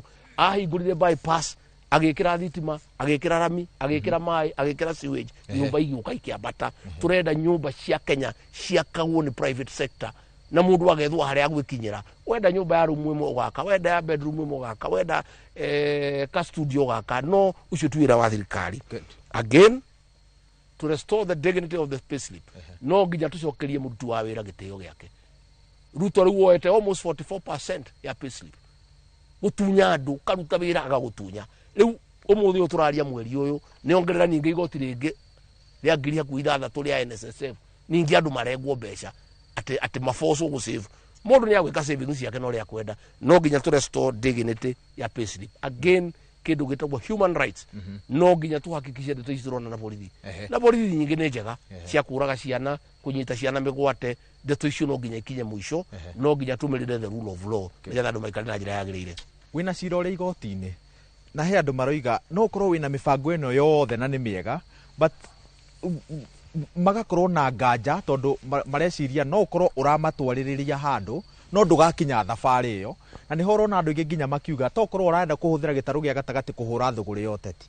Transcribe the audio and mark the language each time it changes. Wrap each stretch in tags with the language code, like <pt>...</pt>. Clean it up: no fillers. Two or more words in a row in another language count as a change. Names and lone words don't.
<ki>ahingurire bypass agikira thitima agikira rami agikira mai agikira sewage nyumba igiuka ikiambata turenda nyumba cia Kenya ciakagwo ni</ki> <en>private sector</en> <ki>na mundu agethwa haria gwikinyira wenda nyumba ya room imwe gwaka wenda ya bedroom imwe gwaka wenda ka studio gwaka no ucio tuira wa thirikari</ki> <en>again to restore the dignity of the payslip</en> <ki>no nginya tucokerie murutu wa wira giteo giake Ruto riu woete almost 44% ya payslip gutunya andu karuta wira agagutunya riu umuthi uturaria mweri uyu ni ongerera ningi igoti ringi ria ngiri hakuhi 6 ria NSSF ningi andu maregwo mbeca ati mafoso gu save mundu ni agwika savings yake no ria kwenda no nginya</ki> <en>to restore dignity</en> <ki>ya payslip again kindu gitagwo</ki> <en>human rights</en> <ki>no nginya tuhakikishe ndeto icirona na borithi na borithi nyingi ni njega cia kuraga ciana kunyita ciana migwate ndeto icio no nginya ikinye mwisho no nginya tumirire</ki> <en>the rule of law</en> <ki>ngetha andu maikare na njira yagirire wina cira uri igoti-ini na he andu maroiga no korwo wina mibango ino yothe na ni miega but magakorwo na nganja tondu mareciria no korwo uramatwaririria handu no ndugakinya thabari iyo na ni horo na andu ingi nginya makiuga to korwo urenda kuhuthira gitaru gia gatagati kuhura thuguri yo teti</ki>